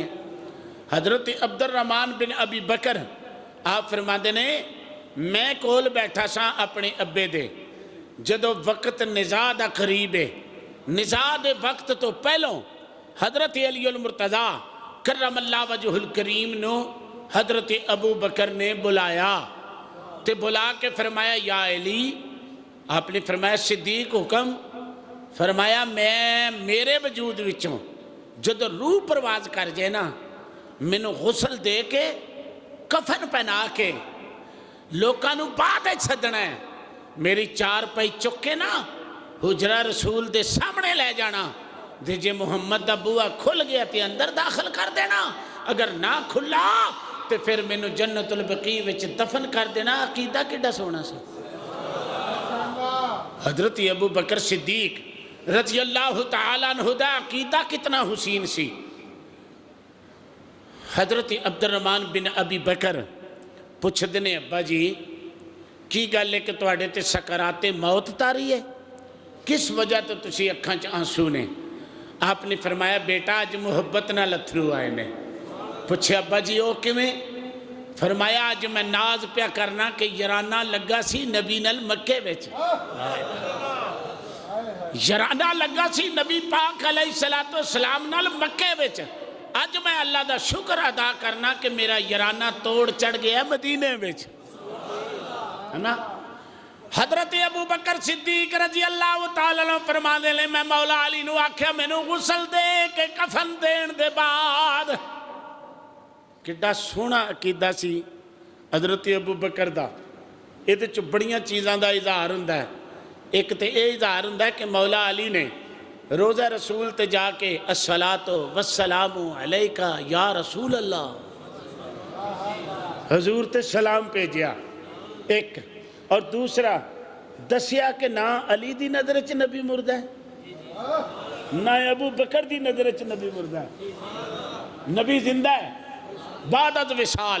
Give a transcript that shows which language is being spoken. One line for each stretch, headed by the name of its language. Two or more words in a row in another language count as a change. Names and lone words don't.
Punjabi: حضرت عبد الرحمن بن ابی بکر آپ فرماتے نے میں کول بیٹھا سا اپنے ابے دے جدو وقت نزاع دا قریب ہے، نزاع دے وقت تو پہلوں حضرت علی المرتضیٰ کرم اللہ وجہ الکریم نو حضرت ابو بکر نے بلایا تے بلا کے فرمایا یا علی، آپ نے فرمایا صدیق حکم، فرمایا میں میرے وجود وچوں جدو روح پرواز کر جائے نا مینوں غسل دے کے کفن پہنا کے لوکانو بعد سدنا ہے، میری چار پائی چکے نا حجرہ رسول دے سامنے لے جانا، دے جے محمد دا بوا کھل گیا تے اندر داخل کر دینا، اگر نہ کھلا تے پھر مینوں جنت البقیع وچ دفن کر دینا۔ عقیدہ کیڈا سونا سی۔ حضرت ابو بکر صدیق رضی اللہ تعالیٰ عنہ دا عقیدہ کتنا حسین سی۔ حضرت عبد الرحمن بن ابی بکر پوچھ دینے ابا جی کی گل ہے کہ تواڈے تے سکرات موت تاری ہے، کس وجہ تو تسی اکھاں چ آنسو نے؟ آپ نے فرمایا بیٹا اج محبت نہ لتھرو آئے نے۔ پوچھے ابا جی او کیویں؟ فرمایا اج میں ناز پیا کرنا کہ یارانہ لگا سی نبی نال مکے وچ، یارانہ لگا سی نبی پاک علیہ السلام نال مکے وچ، اج میں اللہ دا شکر ادا کرنا کہ میرا یارانہ توڑ چڑھ گیا مدینے وچ، ہے نا۔ حضرت ابو بکر صدیق رضی اللہ تعالیٰ عنہ فرما دے لے میں مولا علی نو آکھیا مینوں غسل دے کے کفن دین دے بعد۔ کڈا سونا عقیدہ سی حضرت ابو بکر دا۔ یہ تو بڑیاں چیزاں دا اظہار ہوندا ہے۔ ایک تے یہ اظہار ہوندا ہے کہ مولا علی نے روزہ رسول تے جا کے
Arabic: الصلاۃ والسلام علیکہ یا رسول اللہ
Punjabi: حضور تے سلام بھیجیا ایک، اور دوسرا دسیا کہ نہ علی دی نظر چ نبی مردہ ہے نہ ابو بکر دی نظر چ نبی مردہ ہے، نبی زندہ ہے بعد از وصال۔